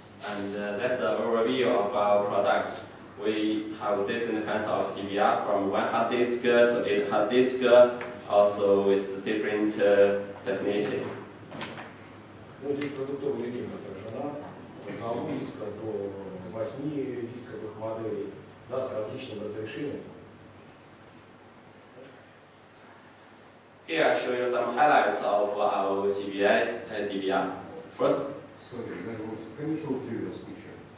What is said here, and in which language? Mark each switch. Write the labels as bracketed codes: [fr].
[en] And that's the overview of our products. We have different kinds of DVR from 1 hard disk to 8 hard disk, also with different definition. [ru] Ну, здесь продуктовая линейка отражена от 1 диска до 8 дисковых моделей, да, с различным разрешением. [en] Here I show you some highlights of our CVI DVR. First, Sorry, can you show previous picture?